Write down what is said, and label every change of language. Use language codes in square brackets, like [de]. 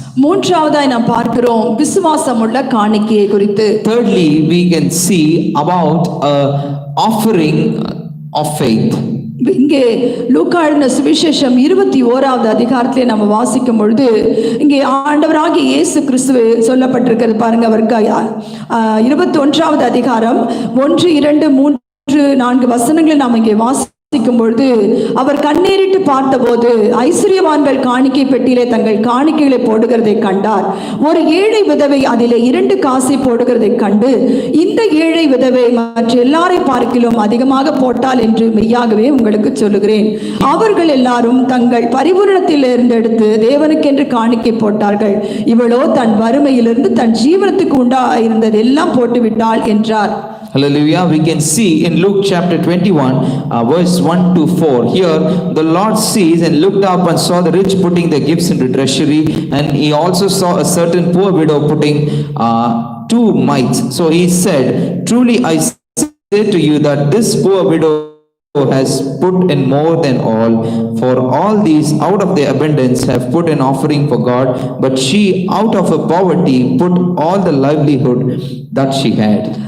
[ta] மூன்றாவதாய் நாம் பார்க்கிறோம் விசுவாசமுள்ள காணிக்கையை குறித்து. [en] Thirdly, we can see about offering of faith. [ta] இங்கே லூக்கா எழுதின சுவிசேஷம் 21வது அதிகாரத்திலே நம்ம வாசிக்கும் பொழுது இங்கே ஆண்டவராகிய இயேசு கிறிஸ்து சொல்லப்பட்டிருக்கிறது பாருங்க. அவருக்கு 21வது அதிகாரம் 1, 2, 3, 4 வசனங்களை நாம் இங்கே வாசிக்கும் பொழுது, அவர் கண்ணேறிட்டு பார்த்தபோது ஐஸ்வர்யவான்கள் காணிக்கை பெட்டியிலே தங்கள் காணிக்கைகளை போடுகிறதை கண்டார். ஒரு ஏழை விதவை அதிலே 2 காசை போடுகிறதை கண்டு, இந்த ஏழை விதவை மற்ற எல்லாரை பார்க்கிலும் அதிகமாக போட்டால் என்று மெய்யாகவே உங்களுக்கு சொல்லுகிறேன். அவர்கள் எல்லாரும் தங்கள் பரிபூரணத்திலிருந்து எடுத்து தேவனுக்கென்று காணிக்கை போட்டார்கள். இவளோ தன் வறுமையிலிருந்து தன் ஜீவனத்துக்கு உண்டாயிருந்தது எல்லாம் போட்டுவிட்டாள் என்றார். [en] Hallelujah. We can see in Luke chapter 21 verse 1 to 4. Here the Lord sees and looked up and saw the rich putting their gifts into treasury, and he also saw a certain poor widow putting 2 mites. So he said, truly I say to you that this poor widow has put in more than all, for all these out of their abundance have put an offering for God, but she out of her poverty put all the livelihood that she had.